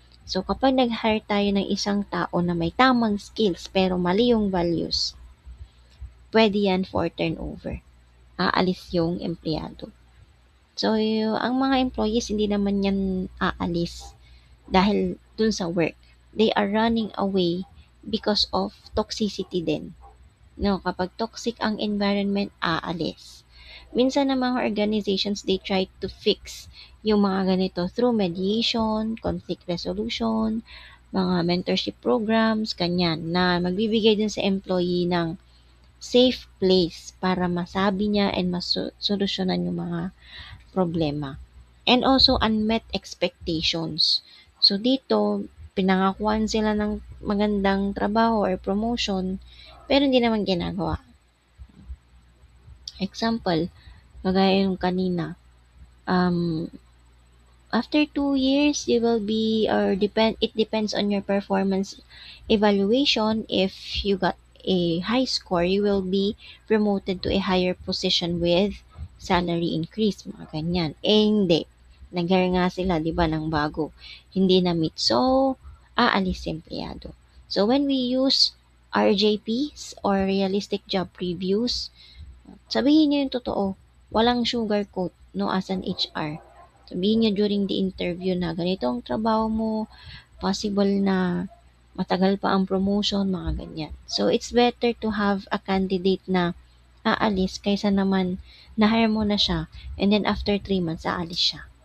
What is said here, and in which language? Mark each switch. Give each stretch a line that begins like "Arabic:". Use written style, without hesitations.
Filipino: So, kapag nag-hire tayo ng isang tao na may tamang skills pero mali yung values, pwede yan for turnover. Aalis yung empleyado. So, ang mga employees, hindi naman yan aalis dahil dun sa work.
English: They are running away because of toxicity din.
Filipino: No, kapag toxic ang environment, aalis. Minsan ng mga organizations,
English: they try to fix
Filipino: yung mga ganito through mediation, conflict resolution, mga mentorship programs, kanyan, na magbibigay din sa employee ng safe place para masabi niya and masolusyonan yung mga problema.
English: And also, unmet expectations.
Filipino: So, dito, pinangakuan sila ng magandang trabaho or promotion, pero hindi naman ginagawa.
English: Example,
Filipino: kagaya yung kanina,
English: um, after 2 years, you will be, or it depends on your performance evaluation. If you got a high score, you will be promoted to a higher position with salary increase,
Filipino: mga ganyan. Hindi. Nag-hire nga sila, di ba, ng bago. Hindi na meet. So, aalis si empleyado.
English: So, when we use RJPs or realistic job previews,
Filipino: sabihin niyo yung totoo. Walang sugarcoat, no, as an HR. Sabihin niyo during the interview na ganito ang trabaho mo, possible na matagal pa ang promotion, mga ganyan.
English: So, it's better to have a candidate
Filipino: na aalis kaysa naman na-hire mo na siya
English: and then after 3 months,
Filipino: aalis siya.